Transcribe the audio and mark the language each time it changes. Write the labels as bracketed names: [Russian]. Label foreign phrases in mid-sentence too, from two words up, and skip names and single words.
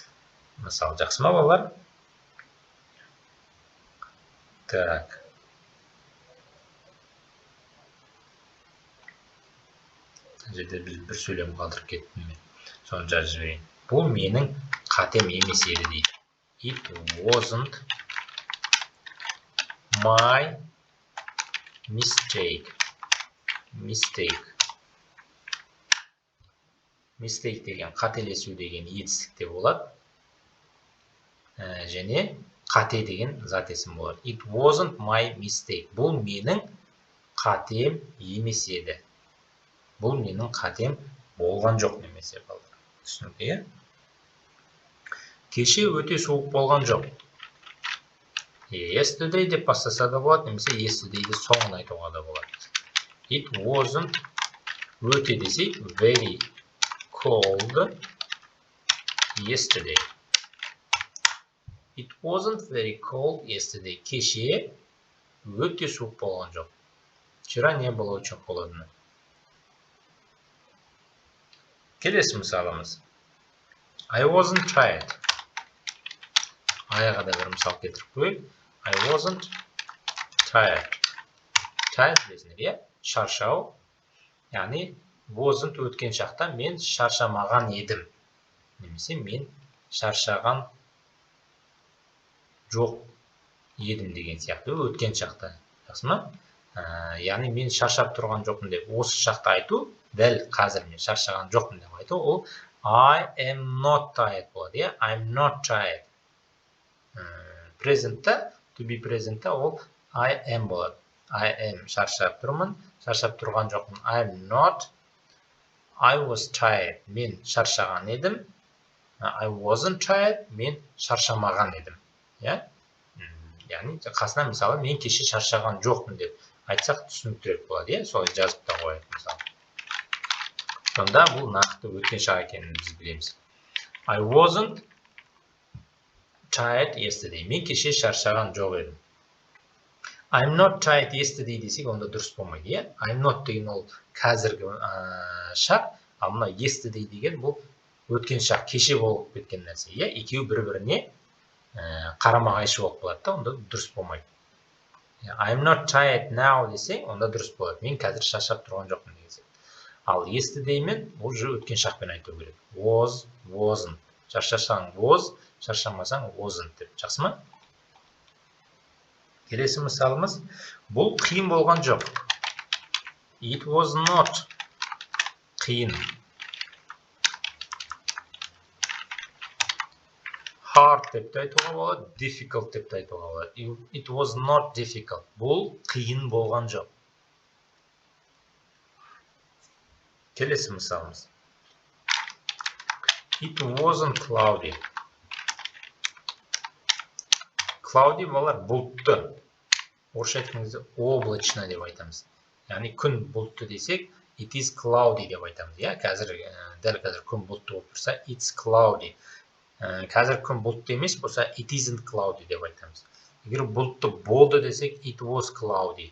[Kazakh] Мысалы, жақсы ма балалар? Так. Жерде біз бір сөйлем қалдырып кеттім мен. Соны жазып жіберейін. Бұл менің қатем емес еді дейді. It wasn't my mistake. Mistake деген қателесу деген етістікте болады. Және қате деген зат есім болады. It wasn't my mistake. Бұл менің қатем емес еді. Бұл менің қатем болған жоқ немесе балдар. Түсінікті? Кеше өте суық болған жоқ. Yesterday деп бастаса да болады, немесе yesterday'ді соңын айтуға да болады. [English] It wasn't [Kazakh] өте десек [English] very cold yesterday. It wasn't very cold yesterday. [Kazakh] Кеше өте суық болған жоқ. [Russian] Вчера не было очень холодно. [Kazakh] Келесі мысалымыз. [English] I wasn't tired. [Kazakh] Аяға да бір мысал кетіріп қойып. [English] I wasn't tired. Tired [Kazakh] білесіңдер, шаршау. Яғни wasn't өткен шақта мен шаршамаған едім. Немесе мен шаршаған жоқ едім деген сияқты өткен шақта. Жақсы ма? Яғни мен шаршап тұрған жоқпын деп осы шақта айту, дәл қазір мен шаршаған жоқпын деп айту, ол [English] I am not tired [Kazakh] болады. [English] I'm not tired. Present'та, to be present'та ол I am болады. I am [Kazakh] шаршап тұрмын, шаршап тұрған жоқпын. [English] I'm not. I was tired. [Kazakh] Мен шаршаған едім. [English] I wasn't tired. [Kazakh] Мен шаршамаған едім. Яғни қасына мысалы мен кеше шаршаған жоқпын деп айтсақ түсініктірек болады. Солай жазып та қояйық мысалы. Сонда бұл нақты өткен шақ екенін біз білеміз. [English] I wasn't tired yesterday. [Kazakh] Мен кеше шаршаған жоқ едім. [English] I'm not tired yesterday [Kazakh] десек онда дұрыс болмайды. [English] I'm not [Kazakh] деген ол қазіргі шақ, ал мына yesterday деген бұл өткен шақ, кеше болып кеткен нәрсе. Екеуі бір-біріне қарама-қайшы болып қалады да, онда дұрыс болмайды. [English] I'm not tired now [Kazakh] десе, онда дұрыс болады. Мен қазір шаршап тұрған жоқпын деген. Ал yesterday мен бұл өткен шақпен айту керек. [English] Was, wasn't. Шаршасаң was, [Kazakh] шаршамасаң wasn't деп. Жақсы ма? Келесі мысалымыз, бұл қиын болған жоқ. [English] It was not қиын. [Kazakh] Hard деп те айтуға болады, difficult деп те айтуға болады. [English] It was not difficult. [Kazakh] Бұл қиын болған жоқ. Келесі мысалымыз. [English] It wasn't cloudy. Cloudy [Kazakh] балар бұлтты. Орысша айтқан кезде облачно деп айтамыз. Яғни күн бұлтты десек, [English] It is cloudy [Kazakh] деп айтамыз. Қазір дәл қазір күн бұлтты болып тұрса, [English] it's cloudy. [Kazakh] Қазір күн бұлтты емес болса, [English] it isn't cloudy [Kazakh] деп айтамыз. Егер бұлтты болды десек, [English] it was cloudy.